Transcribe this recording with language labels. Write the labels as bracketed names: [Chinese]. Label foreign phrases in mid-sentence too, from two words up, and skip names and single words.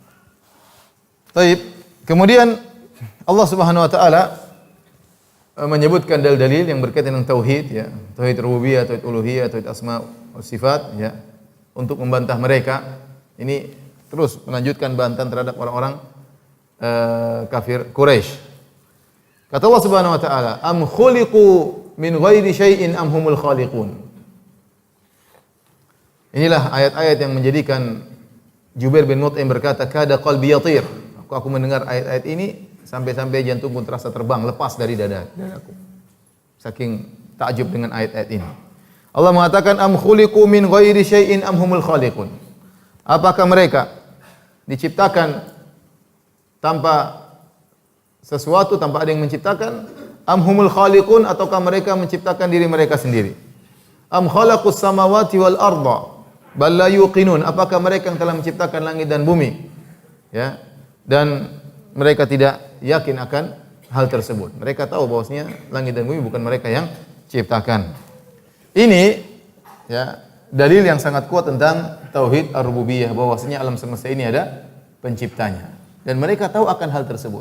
[Indonesian] Baik, kemudian Allah [Arabic] سبحانه وتعالى [Indonesian] menyebutkan dalil-dalil yang berkaitan dengan tauhid, ya, tauhid rububiyah, tauhid uluhiyah, tauhid asma wa sifat, ya, untuk membantah mereka. Ini terus melanjutkan bantahan terhadap orang-orang kafir Quraisy. Kata Allah [Arabic] سبحانه وتعالى, "أم خلقوا من غير شيء أم هم الخالقون." [Indonesian] Inilah ayat-ayat yang menjadikan Jubair bin Mut'im berkata, [Arabic] "كاد قلبي يطير." [Indonesian] Aku mendengar ayat-ayat ini sampai-sampai jantungku terasa terbang, lepas dari dadaku. Saking takjub dengan ayat-ayat ini. Allah mengatakan, [Arabic] "أم خلقوا من غير شيء أم هم الخالقون." [Indonesian] Apakah mereka diciptakan tanpa sesuatu, tanpa ada yang menciptakan? [Arabic] أم هم الخالقون, [Indonesian] ataukah mereka menciptakan diri mereka sendiri? [Arabic] أم خلقوا السماوات والأرض بل لا يوقنون. [Indonesian] Apakah mereka yang telah menciptakan langit dan bumi? Ya. Dan mereka tidak yakin akan hal tersebut. Mereka tahu bahwasanya langit dan bumi bukan mereka yang ciptakan. Ini, ya, dalil yang sangat kuat tentang tauhid ar-rububiyah, bahwasanya alam semesta ini ada penciptanya dan mereka tahu akan hal tersebut.